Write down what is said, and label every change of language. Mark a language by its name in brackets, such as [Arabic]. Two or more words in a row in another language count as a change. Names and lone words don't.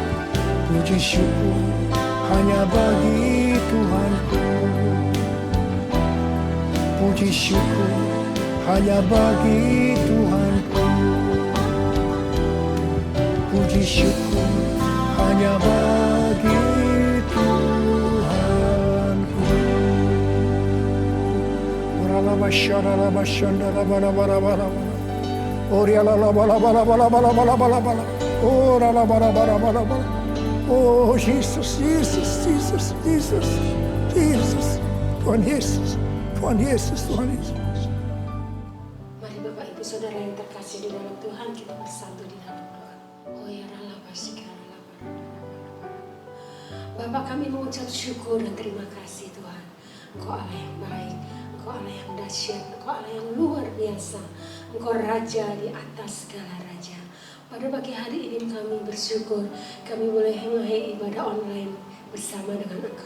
[Indonesian] Puji syukur hanya bagi Tuhanku. Puji syukur hanya bagi Tuhanku. Puji syukur hanya bagi Tuhanku. Oh Jesus, Jesus, Jesus, Jesus, Jesus, Tuhan Yesus, Tuhan Yesus, Tuhan Yesus. Mari Bapak Ibu Saudara yang terkasih di dalam Tuhan, kita bersatu di dalam doa. Oh ya Allah, Bapak, kami mengucap syukur dan terima kasih Tuhan. Engkau Allah yang baik, Engkau Allah yang dahsyat, Engkau Allah yang luar biasa. Engkau Raja di atas segala raja. Pada pagi hari ini kami bersyukur, kami boleh mengakhiri ibadah online bersama dengan Engkau.